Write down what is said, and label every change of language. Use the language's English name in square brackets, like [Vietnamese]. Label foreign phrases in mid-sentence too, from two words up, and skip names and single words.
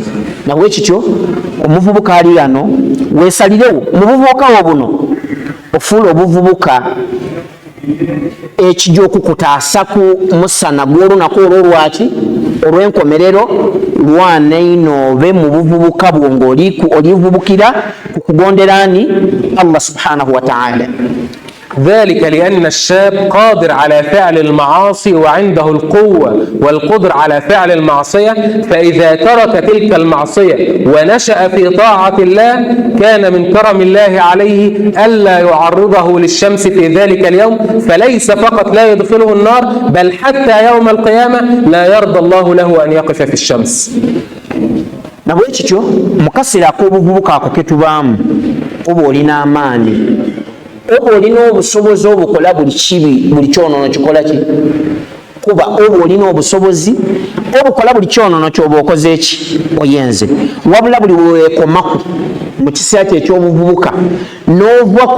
[Ganda] Nabwe kityo omuvubuka ali yano weesalirewo mu buvubuka wo buno ofuula obuvubuka ekijja okukutaasa ku musana gw'olunaku olwo lwaki olw'enkomerero lwana ino obe mu buvubuka bwo ng'olivubukira ku kugonderaani Allah [Arabic] سبحانه وتعالى. ذلك لأن الشاب قادر على فعل المعاصي وعنده القوة والقدر على فعل المعصية، فإذا ترك تلك المعصية ونشأ في طاعة الله كان من كرم الله عليه ألا يعرضه للشمس في ذلك اليوم، فليس فقط لا يدخله النار بل حتى يوم القيامة لا يرضى الله له أن يقف في الشمس. [Ganda] nabwe kityo mukasira ak'obuvubuka ako ketubaamu oba olina amaanyi oba olina obusobozi obukola buli kibi buli kyonono kikola ki kuba oba olina obusobozi obukola buli kyonono kyoba okoze eki oyenze wabula buli weekomaku mu kiseera kye ekyobuvubuka n'ova ku